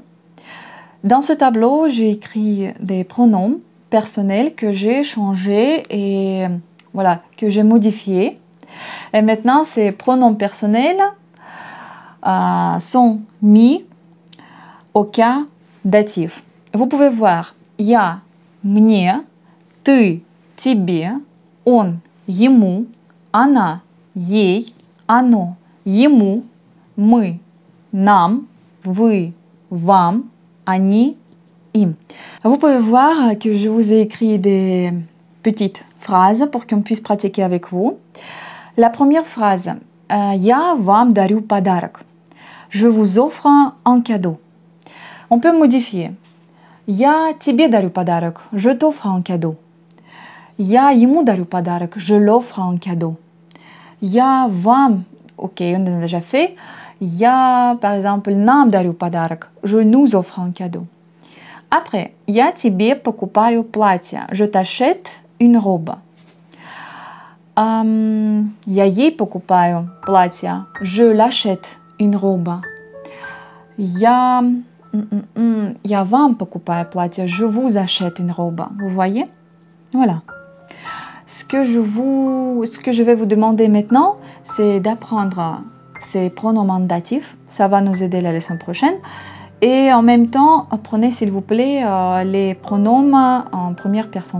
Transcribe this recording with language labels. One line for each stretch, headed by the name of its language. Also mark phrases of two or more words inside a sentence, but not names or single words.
French: Dans ce tableau, j'ai écrit des pronoms personnels que j'ai changés et voilà, que j'ai modifiés. Et maintenant, ces pronoms personnels sont mis au cas datif. Vous pouvez voir
Russian: я, мне, ты, тебе, он, ему, она, ей, оно, ему, мы, нам, вы, вам, они, им.
French: Vous pouvez voir que je vous ai écrit des petites phrases pour qu'on puisse pratiquer avec vous. La première phrase,
Russian: я вам дарю подарок.
French: Je vous offre un cadeau. On peut modifier.
Russian: Я тебе дарю подарок.
French: Je t'offre un cadeau.
Russian: Я ему дарю подарок.
French: Je l'offre un cadeau.
Russian: Я вам,
French: ok, on a déjà fait. Я, par exemple,
Russian: нам дарю подарок.
French: Je nous offre un cadeau. Après,
Russian: я тебе покупаю платье.
French: Je t'achète une robe.
Russian: Я ей покупаю платье.
French: Je l'achète une robe.
Russian: Я вам покупаю платье.
French: Je vous achète une robe. Vous voyez? Voilà. Ce que je vais vous demander maintenant, c'est d'apprendre ces pronoms datifs. Ça va nous aider la leçon prochaine. Et en même temps, apprenez s'il vous plaît les pronoms en première personne.